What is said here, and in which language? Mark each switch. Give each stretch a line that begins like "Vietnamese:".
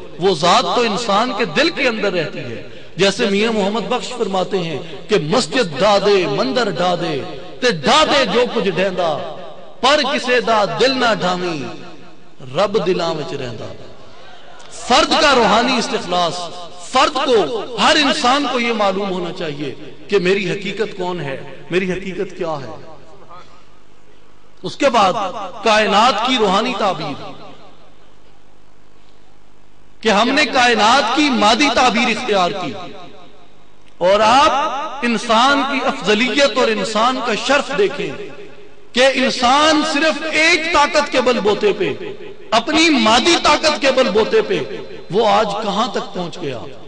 Urdu: وہ ذات تو انسان کے دل کے اندر رہتی ہے. جیسے میاں محمد بخش فرماتے ہیں کہ
Punjabi: مسجد ڈادے مندر ڈادے تے ڈادے جو کچھ ڈیندا, پر کسے دا دل نہ ڈھامی رب دلاں وچ رہندا.
Urdu: فرد کا روحانی استخلاص. فرد کو, ہر انسان کو یہ معلوم ہونا چاہیے کہ میری حقیقت کون ہے, میری حقیقت کیا ہے. اس کے بعد کائنات کی روحانی تعبیر کہ ہم نے کائنات کی مادی تعبیر اختیار کی, اور آپ انسان کی افضلیت اور انسان کا شرف دیکھیں کہ انسان صرف ایک طاقت کے بل بوتے پہ, اپنی مادی طاقت کے بل بوتے پہ وہ آج کہاں تک پہنچ گیا.